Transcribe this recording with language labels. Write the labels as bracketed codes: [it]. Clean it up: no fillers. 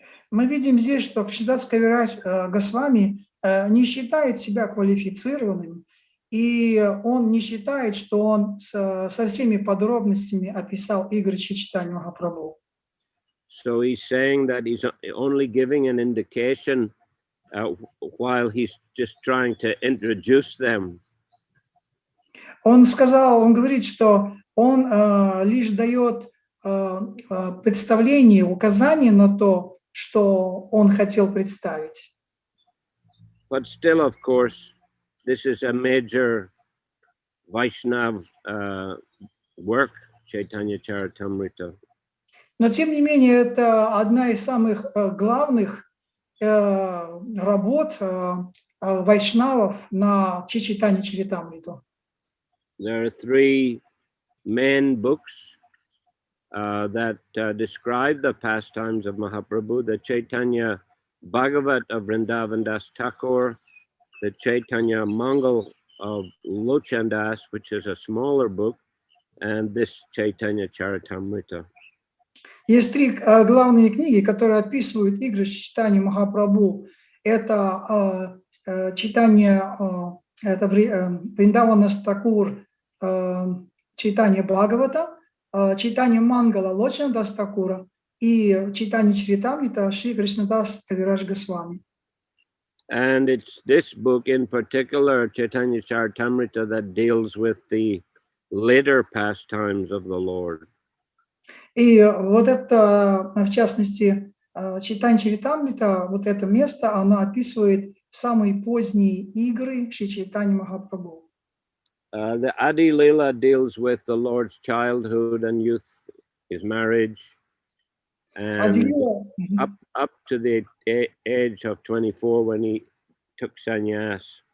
[ru] Мы видим здесь, что Кришнадас Кавирадж Госвами не считает себя квалифицированным, и он не считает, что он со всеми подробностями описал игры Чайтаньи Махапрабху. [en] So he's saying that he's only giving an indication while he's just trying to introduce them. [ru] Он говорит, что он лишь дает представление, указание на то, что он хотел представить. [en] But still, of course, this is a major Vaishnav work, Chaitanya Charitamrita. [ru] Но тем не менее, это одна из самых главных работ вайшнавов на Чайтаньи Чаритамриту. [en] There are 3 main books that describe the pastimes of Mahaprabhu: the Chaitanya Bhagavat of Vrindavan Das Thakur, the Chaitanya Mangal of Lochan Das, which is a smaller book, and this Chaitanya Charitamrita. [ru] Есть 3 главные книги, которые описывают игры Чайтаньи Махапрабху. Это читание, это Вриндаван Дас Такур, читание Бхагавата, читание Мангала Лочана Дас Такура и читание Чаритамрита Шри Кришнадас Кавирадж Госвами. [en] And it's this book in particular, Chaitanya Charitamrita, that deals with the later pastimes of the Lord. [ru] И вот это, в частности, Чайтанья Чаритамрита, вот это место, оно описывает самые поздние игры Шри Чайтаньи Махапрабху. [en] The Adi-lila deals with the Lord's childhood and youth, his marriage, and up to the age of 24 when he took sannyas.